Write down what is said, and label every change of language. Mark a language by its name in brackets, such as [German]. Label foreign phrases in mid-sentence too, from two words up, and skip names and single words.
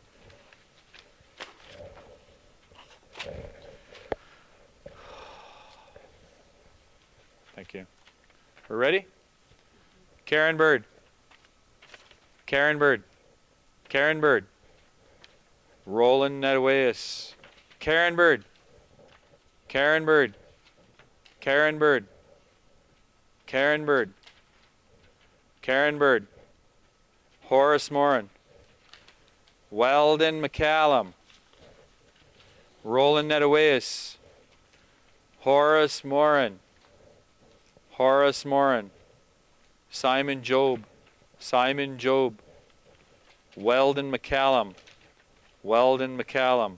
[English] Thank you. We're ready? Karen Bird. Karen Bird. Karen Bird. Roland Nedawis. Karen Bird. Karen Bird. Karen Bird. Karen Bird. Karen Bird. Horace Morin. Weldon McCallum. Roland Netawayas. Horace Morin. Horace Morin. Simon Job. Simon Job. Weldon McCallum. Weldon McCallum.